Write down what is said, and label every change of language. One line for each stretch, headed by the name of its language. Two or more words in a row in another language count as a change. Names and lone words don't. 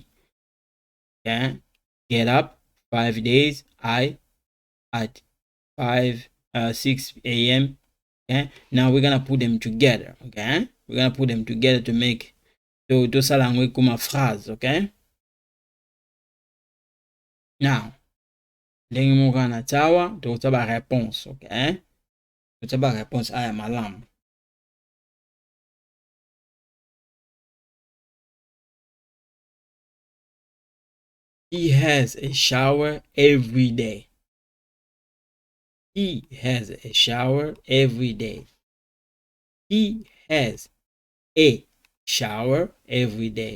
English: Okay, get up 5 days. I at 6 a.m. Okay, now we're gonna put them together. Okay, we're gonna put them together to make
Lingala: to salangwe kuma
English: phrase. Okay, now
Lingala: ndenge moko na tawa to ba réponse. Okay, to ba réponse aya malamu.
English: He has a shower every day. He has a shower every day. He has a shower every day.